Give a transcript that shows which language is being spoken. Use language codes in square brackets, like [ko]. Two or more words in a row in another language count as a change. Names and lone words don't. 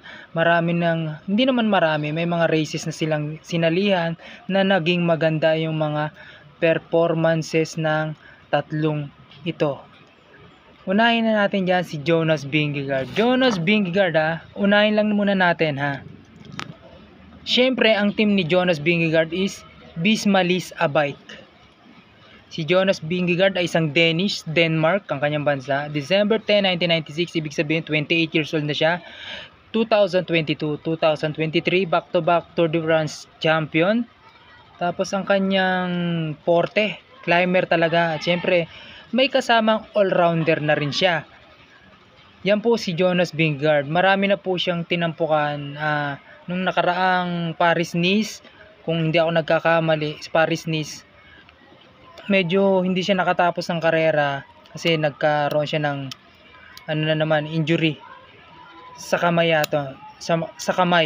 [tl] Hindi naman marami, may mga races na silang sinalihan na naging maganda yung mga performances ng tatlong ito. Unahin na natin dyan si Jonas Vingegaard. Unahin lang muna natin, ha. Syempre, ang team ni Jonas Vingegaard is Bismalis a Bike. Si Jonas Vingegaard ay isang Denmark, ang kanyang bansa. December 10, 1996, ibig sabihin 28 [en] years old [tl] na siya. 2022, 2023, [en] back-to-back Tour de France champion. [tl] Tapos ang kanyang forte, climber talaga. At syempre, may kasamang all-rounder na rin siya. Yan po si Jonas Vingegaard. Marami na po siyang tinampukan. Nung nakaraang Paris-Nice, kung hindi ako nagkakamali, Paris-Nice, medyo hindi siya nakatapos ng karera kasi nagkaroon siya ng injury sa kamay sa kamay.